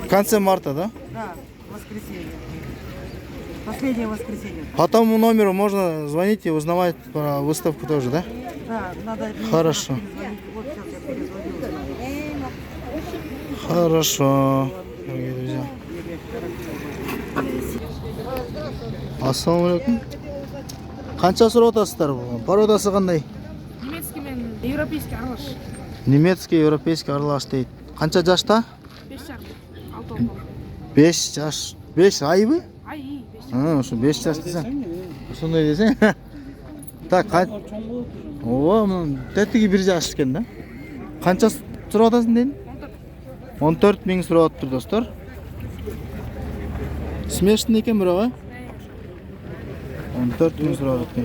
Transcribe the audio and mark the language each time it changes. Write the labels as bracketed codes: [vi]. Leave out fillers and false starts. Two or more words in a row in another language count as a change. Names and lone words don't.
[ru] В конце марта, да? Да, воскресенье. Последнее воскресенье. По тому номеру можно звонить и узнавать про выставку тоже, да? Да, надо администратору Хорошо. перезвонить. Вот сейчас я перезвонила. Хорошо, дорогие друзья. [ar] السلام عليكم. [kk] Қанша сұрап отырсыздар? Породасы қандай? Немецкий мен европейский аралаш. Немецкий, европейский аралаш дейді. Қанша жашта? 5 шар. 6 ай. [ky] 5 жаш. 5 ай бі? Ай, 5 Ошо 5 жаш десең. Сондай десең. [kk] Так, О, мына тәттіге 1 жаш екен да. Қанша сұрап отырсың дедің? 14 000 сұрап отыр достар. Смешный екен бірақ, а? 14 000 сұрап отыр.